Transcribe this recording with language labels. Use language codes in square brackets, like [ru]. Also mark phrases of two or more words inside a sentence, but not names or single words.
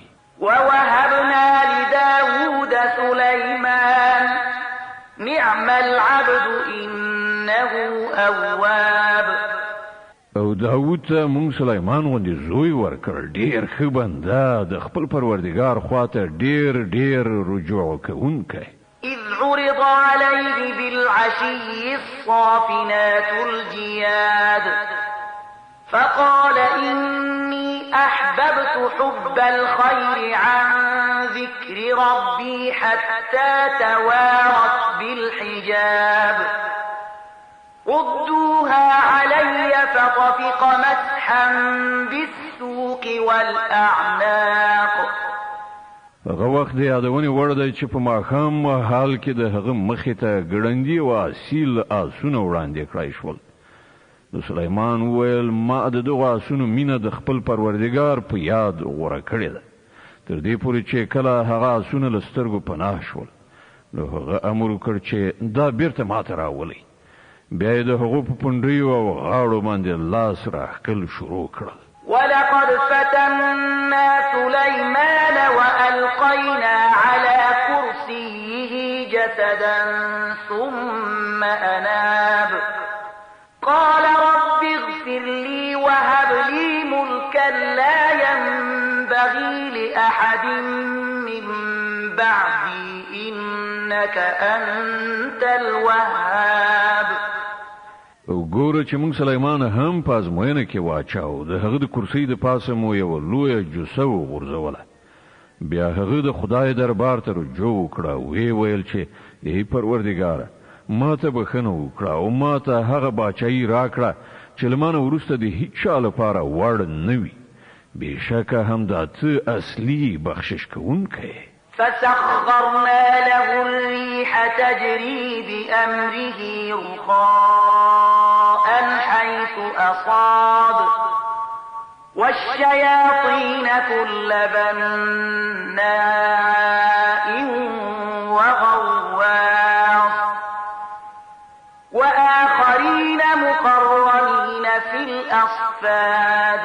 [ar] ووهبنا لداود سليمان نعم العبد إنه أواب. [ps] او داود ته مونږ سلیمان غوندې زوی ورکړ، ډیر ښه بنده د خپل پروردګار خواته ډیر رجوع کوونکی. [ar] إذ عرض عليه بالعشي الصافنات الجياد فقال إني أحببت حب الخير عن ذكر ربي حتى توارت بالحجاب ردوها علي فطفق مسحا بالسوق والأعناق. [ps] هغه وخت د یادونې وړ دی چې په ماښام حال کې د هغه مخې ته ګړندي او اصیل آسونه وړاندې کړای شول. نو سلیمان وویل ما د دغه آسونو مینه د خپل پروردګار په یاد غوره کړې ده تر دې پورې چې کله هغه آسونه له سترګو پناه شول نو هغه امر وکړ چې دا بیرته ماته راولئ. بیا یې د هغو په پنډیو او غاړو باندې لاس راښکل شروع کړل. [ar] ولقد فتنا سليمان وألقينا على كرسيه جسدا ثم أناب قال رب اغفر لي وهب لي ملكا لا ينبغي لأحد من بعدي إنك أنت الوهاب. [ps] وګوره چې موږ سليمان هم په ازموینه کې واچاو د هغه د کرسۍ د پاسه مو یو لویه جوسه وغورځوله. بیا هغه د خدای دربار ته رجوع وکړه او ویل چې ای پروردګاره ما ته بخښنه وکړه او ما ته هغه باچایي راکړه چې له مانه وروسته د هیڅ چا لپاره وړ نه وي. بېشکه همدا ته اصلي بخشش کوونکی. [ar] فسخرنا له الريح تجري بأمره رخاء حيث أصاب والشياطين كل بناء وغواص وآخرين مقرنين في الأصفاد.